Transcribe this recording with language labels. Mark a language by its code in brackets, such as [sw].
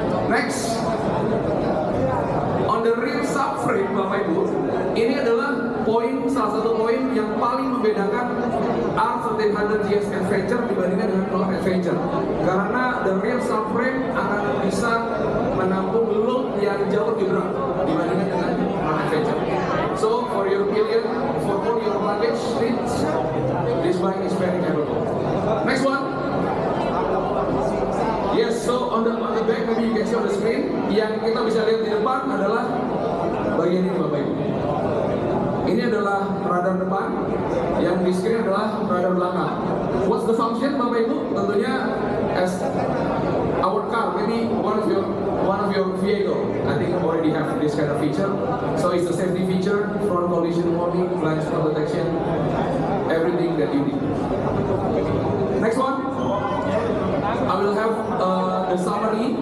[en] Next, on the rear subframe [id] Bapak Ibu, ini adalah salah satu poin yang paling membedakan R1300 GS Adventure dibandingkan dengan Golf Adventure, karena [en] the rear subframe [id] akan bisa menampung load yang jauh lebih berat dibandingkan dengan Golf Adventure. [en] So for your pillion, for all your luggage needs, this bike is very capable. Next one. Yes, so on the back, maybe you can see on the screen, [id] yang kita bisa lihat di depan adalah bagian ini Bapak Ibu. Ini adalah radar depan, yang di screen adalah radar belakang. [en] What's the function Bapak Ibu? [id] Tentunya [en] as our car, maybe one of your vehicle, I think already have this kind of feature. So it's a safety feature, front collision warning, blind spot detection, everything that you need. Next one. I will have the summary.